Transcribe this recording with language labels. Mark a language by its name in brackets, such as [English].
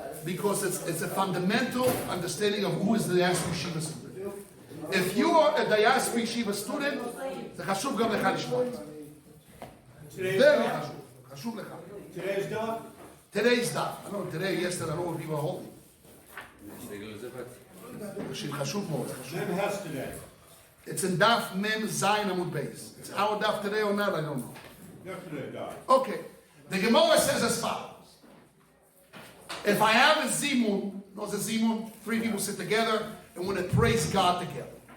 [English] Because it's a fundamental understanding of who is the Diaspora Yeshiva student. If you are a Diaspora Yeshiva student, [Hebrew] זה חשוב גם לך לשמוע את זה. [English] Very [Hebrew] חשוב לך. [English] Today's daf? Today's daf. I don't know, today, yesterday, I don't know what people are holding. [Hebrew] חשוב מאוד. [English] Mem has today. It's in daf Mem Zayin Amud Beis. It's our daf today or not, I don't know. Yesterday daf. Okay. The Gemara says as follows. If I have a zimun, knows a zimun, three people sit together and want to praise God together.